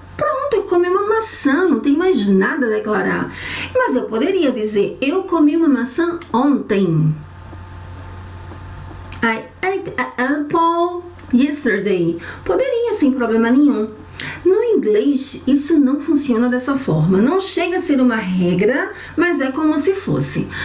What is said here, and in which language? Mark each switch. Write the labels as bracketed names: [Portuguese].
[Portuguese] Pronto, eu comi uma maçã, não tem mais nada a declarar. Mas eu poderia dizer, eu comi uma maçã ontem. [English] I ate an apple yesterday. [Portuguese] Poderia, sem problema nenhum. No inglês, isso não funciona dessa forma. Não chega a ser uma regra, mas é como se fosse.